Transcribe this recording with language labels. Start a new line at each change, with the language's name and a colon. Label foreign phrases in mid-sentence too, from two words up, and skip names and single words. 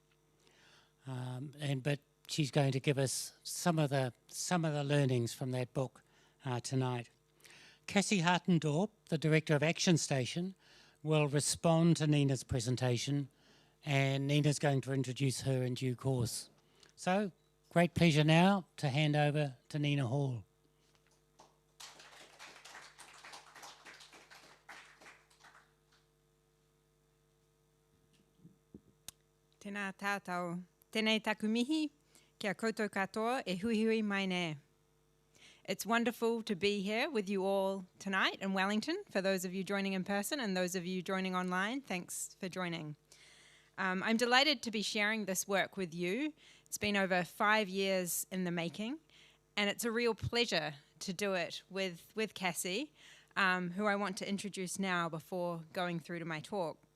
English: But she's going to give us some of the learnings from that book tonight. Cassie Hartendorp, the Director of ActionStation, will respond to Nina's presentation, and Nina's going to introduce her in due course. So, great pleasure now to hand over to Nina Hall.
Māori: Tēnā tātou, tēnei taku mihi, kia koutou katoa e hui hui mai nei.
English: It's wonderful to be here with you all tonight in Wellington, for those of you joining in person and those of you joining online, thanks for joining. I'm delighted to be sharing this work with you. It's been over 5 years in the making, and it's a real pleasure to do it with Cassie, who I want to introduce now before going through to my talk.